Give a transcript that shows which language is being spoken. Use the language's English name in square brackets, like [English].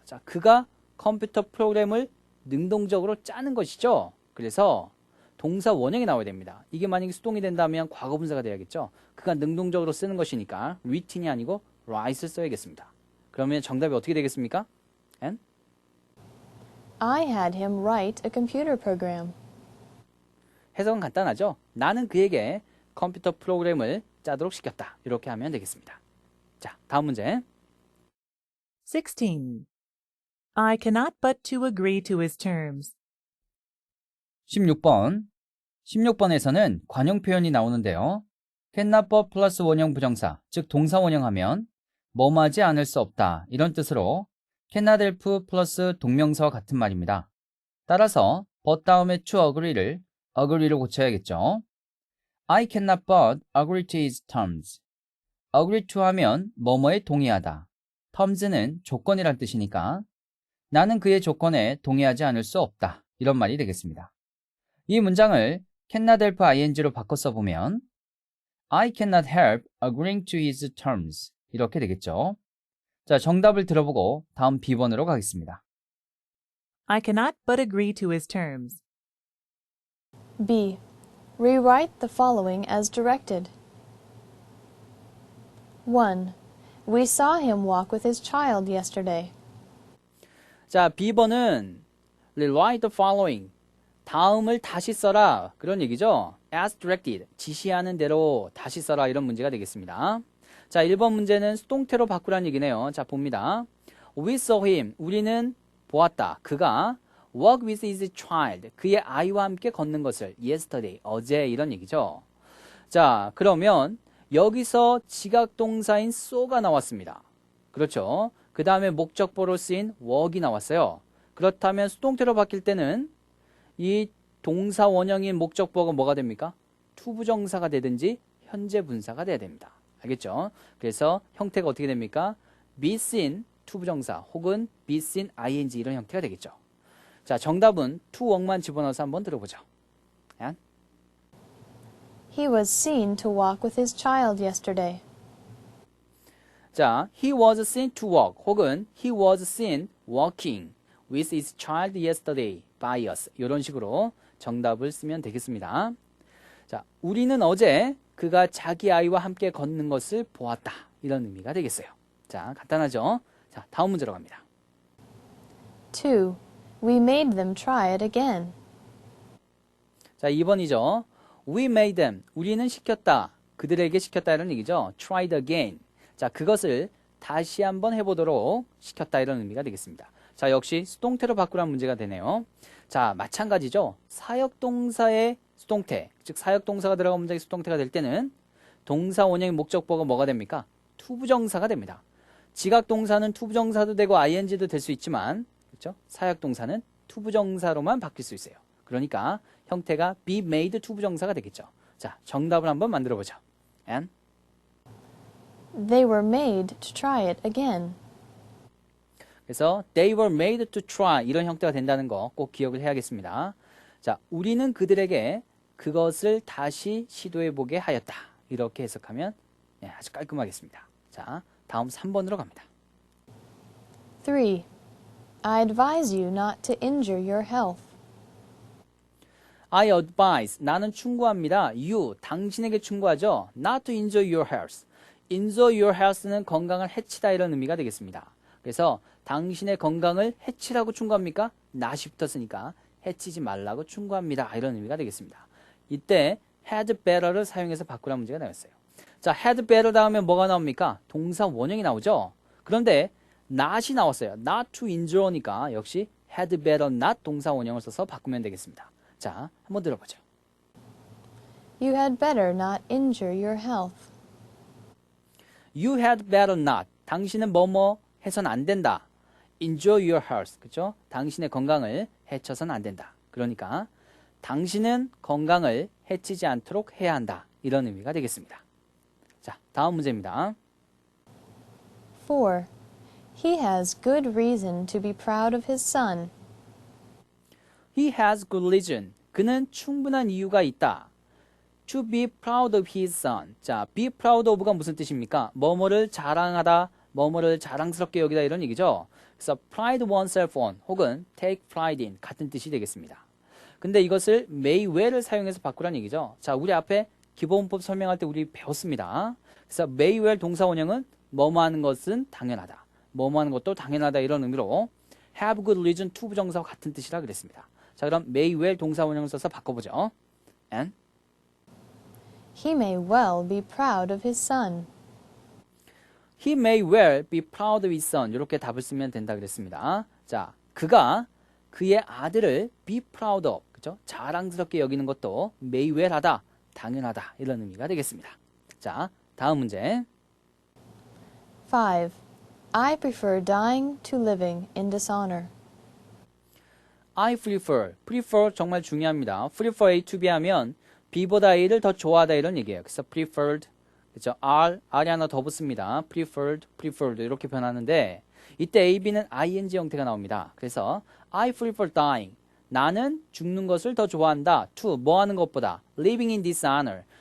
[Korean] 자, 그가 컴퓨터 프로그램을 능동적으로 짜는 것이죠. 그래서 동사 원형이 나와야 됩니다. 이게 만약에 수동이 된다면 과거분사가 돼야겠죠. 그가 능동적으로 쓰는 것이니까 written이 아니고 write를 써야겠습니다. 그러면 정답이 어떻게 되겠습니까? [English] And? I had him write a computer program. [Korean] 해석은 간단하죠. 나는 그에게 컴퓨터 프로그램을 짜도록 시켰다. 이렇게 하면 되겠습니다. 자, 다음 문제. [English] 16. I cannot but to agree to his terms. [Korean] 16번. 16번에서는 관용 표현이 나오는데요. cannot but 플러스 원형 부정사, 즉 동사 원형하면 뭐뭐하지 않을 수 없다 이런 뜻으로 cannot help 플러스 동명사와 같은 말입니다. 따라서 but 다음에 to agree를 agree로 고쳐야겠죠. [English] I cannot but agree to his terms. [Korean] agree to 하면 뭐뭐에 동의하다. terms는 조건이란 뜻이니까 나는 그의 조건에 동의하지 않을 수 없다. 이런 말이 되겠습니다. 이 문장을 cannot help ing로 바꿔 써보면 [English] I cannot help agreeing to his terms [Korean] 이렇게 되겠죠. 자, 정답을 들어보고 다음 B번으로 가겠습니다. [English] I cannot but agree to his terms. B. Rewrite the following as directed. 1. We saw him walk with his child yesterday. [Korean] 자, B번은 [English] rewrite the following. [Korean] 다음을 다시 써라. 그런 얘기죠. [English] As directed. [Korean] 지시하는 대로 다시 써라. 이런 문제가 되겠습니다. 자, 1번 문제는 수동태로 바꾸라는 얘기네요. 자, 봅니다. [English] We saw him. [Korean] 우리는 보았다. 그가 [English] walk with his child. [Korean] 그의 아이와 함께 걷는 것을 yesterday. 어제 이런 얘기죠. 자, 그러면 여기서 지각동사인 so가 나왔습니다. 그렇죠. 그 다음에 목적보로 쓰인 walk이 나왔어요. 그렇다면 수동태로 바뀔 때는 이 동사 원형인 목적보가 뭐가 됩니까? 투부정사가 되든지 현재 분사가 돼야 됩니다. 알겠죠? 그래서 형태가 어떻게 됩니까? be seen 투부정사 혹은 be seen ing 이런 형태가 되겠죠. 자, 정답은 to walk만 집어넣어서 한번 들어보죠. 야? [English] He was seen to walk with his child yesterday. 자, he was seen to walk 혹은 he was seen walking with his child yesterday by us. [Korean] 이런 식으로 정답을 쓰면 되겠습니다. 자, 우리는 어제 그가 자기 아이와 함께 걷는 것을 보았다. 이런 의미가 되겠어요. 자, 간단하죠? 자, 다음 문제로 갑니다. [English] 2. We made them try it again. [Korean] 자, 2번이죠. [English] We made them. [Korean] 우리는 시켰다. 그들에게 시켰다 이런 얘기죠. [English] tried again. [Korean] 자, 그것을 다시 한번 해보도록 시켰다 이런 의미가 되겠습니다. 자, 역시 수동태로 바꾸라는 문제가 되네요. 자, 마찬가지죠. 사역동사의 수동태, 즉 사역동사가 들어간 문장이 수동태가 될 때는 동사 원형의 목적보가 뭐가 됩니까? 투부정사가 됩니다. 지각동사는 투부정사도 되고 ing도 될 수 있지만 그렇죠? 사역동사는 투부정사로만 바뀔 수 있어요. 그러니까 형태가 be made 투부정사가 되겠죠. 자, 정답을 한번 만들어 보죠. [English] And They were made to try it again. [Korean] 그래서 [English] they were made to try [Korean] 이런 형태가 된다는 거 꼭 기억을 해야겠습니다. 자, 우리는 그들에게 그것을 다시 시도해 보게 하였다. 이렇게 해석하면 아주 깔끔하겠습니다. 자, 다음 3번으로 갑니다. [English] 3. I advise you not to injure your health. [Korean] I advise, 나는 충고합니다. You, 당신에게 충고하죠. [English] Not to injure your health. [Korean] injure your health는 건강을 해치다 이런 의미가 되겠습니다. 그래서 당신의 건강을 해치라고 충고합니까? not이 붙었으니까 해치지 말라고 충고합니다. 이런 의미가 되겠습니다. 이때 had better를 사용해서 바꾸라는 문제가 나왔어요. 자, had better 다음에 뭐가 나옵니까? 동사 원형이 나오죠. 그런데 not이 나왔어요. not to injure니까 역시 had better not 동사 원형을 써서 바꾸면 되겠습니다. 자, 한번 들어보죠. [English] You had better not injure your health. You had better not. [Korean] 당신은 뭐뭐 해선 안 된다. [English] Injure your health. 그렇죠? [Korean] 당신의 건강을 해쳐서는 안 된다. 그러니까 당신은 건강을 해치지 않도록 해야 한다. 이런 의미가 되겠습니다. 자, 다음 문제입니다. [English] 4. He has good reason to be proud of his son. He has good reason. [Korean] 그는 충분한 이유가 있다. [English] To be proud of his son. [Korean] 자, be proud of가 무슨 뜻입니까? 뭐뭐를 자랑하다, 뭐뭐를 자랑스럽게 여기다 이런 얘기죠. 그래서 pride oneself on 혹은 take pride in 같은 뜻이 되겠습니다. 근데 이것을 may well을 사용해서 바꾸라는 얘기죠. 자, 우리 앞에 기본법 설명할 때 우리 배웠습니다. 그래서 may well 동사 원형은 뭐뭐 하는 것은 당연하다. 뭐뭐 하는 것도 당연하다 이런 의미로 have good reason to 부정사와 같은 뜻이라 그랬습니다. 자, 그럼 may well 동사 원형을 써서 바꿔보죠. [English] And He may well be proud of his son. He may well be proud of his son. [Korean] 이렇게 답을 쓰면 된다 그랬습니다. 자, 그가 그의 아들을 be proud of, 그죠? 자랑스럽게 여기는 것도 may well 하다, 당연하다 이런 의미가 되겠습니다. 자, 다음 문제. [English] 5. I prefer dying to living in dishonor. [Korean] I prefer 정말 중요합니다. prefer A to B 하면 B보다 A를 더 좋아하다 이런 얘기예요. 그래서 preferred, 그죠? R이 하나 더 붙습니다. preferred 이렇게 변하는데 이때 A, B는 ing 형태가 나옵니다. [English] 그래서 I prefer dying. [Korean] 나는 죽는 것을 더 좋아한다. [English] to [Korean] 뭐 하는 것보다 [English] living in dishonor.